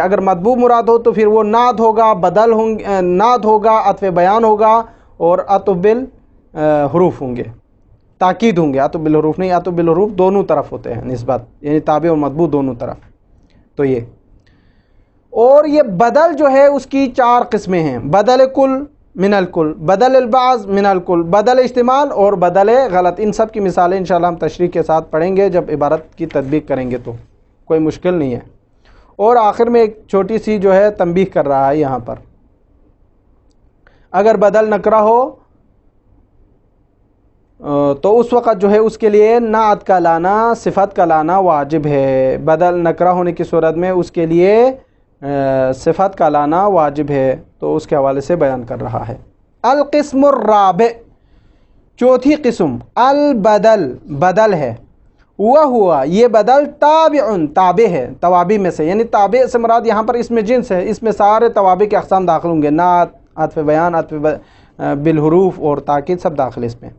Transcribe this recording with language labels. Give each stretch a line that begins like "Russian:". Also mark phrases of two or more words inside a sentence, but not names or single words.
Urdu: اگر مطبوع مراد ہو تو پھر وہ نعت ہوگا، بدل نعت ہوگا، عطف بیان ہوگا، اور عطف بالحروف ہوں گے، تاکید ہوں گے، عطف بالحروف نہیں، عطف بالحروف دونوں طرف ہوتے ہیں نسبت، یعنی تابع اور مطبوع دونوں طرف۔ تو یہ اور یہ بدل جو ہے اس کی چار قسمیں ہیں،
Arabic: بدل کل من الکل، بدل البعض من الکل،
Urdu: بدل استعمال اور بدل غلط۔ ان سب کی مثالیں انشاءاللہ ہم تشریح کے ساتھ پڑھیں گے جب عبارت کی تطبیق کریں گے، تو کوئی مشکل نہیں ہے۔ اور آخر میں ایک چھوٹی سی جو ہے تنبیہ کر رہا ہے یہاں پر، اگر بدل نکرہ ہو تو اس وقت جو ہے اس کے لیے نعت کا لانا، صفت کا لانا واجب ہے۔ بدل نکرہ ہونے کی صورت میں اس کے لیے صفت کا لانا واجب ہے، تو اس کے حوالے سے بیان کر رہا ہے۔
Arabic: القسم الرابع،
Urdu: چوتھی قسم، البدل، بدل ہے۔ وہ ہوا یہ بدل تابع، تابع ہے توابع میں سے، یعنی تابع سے مراد یہاں پر اس میں جنس ہے، اس میں سارے توابع کے اقسام داخل ہوں گے، نعت، عطف بیان، عطف بالحروف اور تاکید سب داخل اس میں۔